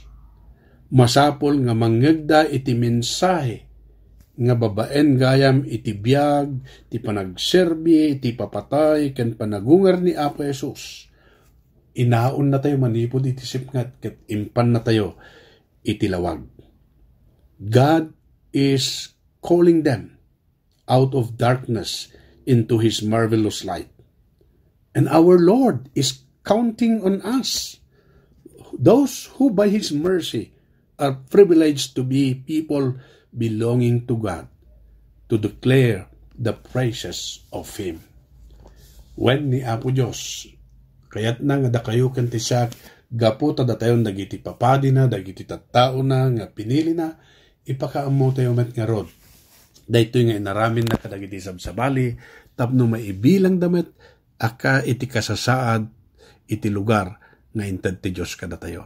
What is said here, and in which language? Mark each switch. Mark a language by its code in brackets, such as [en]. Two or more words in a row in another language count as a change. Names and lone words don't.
[ilo] Masapol nga mangegda iti mensahe nga babaen gayam iti biyag, iti panagserbi, iti papatay, ken panagungar ni Apo Jesus. Inaon na tayo manipod iti sipngat, ket impan na tayo iti lawag. [en] God is calling them out of darkness into His marvelous light. And our Lord is counting on us, those who by His mercy are privileged to be people belonging to God, to declare the praises of Him. [ilo] When ni Apo Diyos, kayat na nga da kayo kantisak, gapo tada tayo dagiti papadi na, dagiti tattao na, nga pinili na, ipakaamo tayo met nga rod. Dahito nga inaramin na kadagiti sabsabali, tapno maibilang damet, aka iti kasasaad, iti lugar, na inted ti Diyos kada tayo.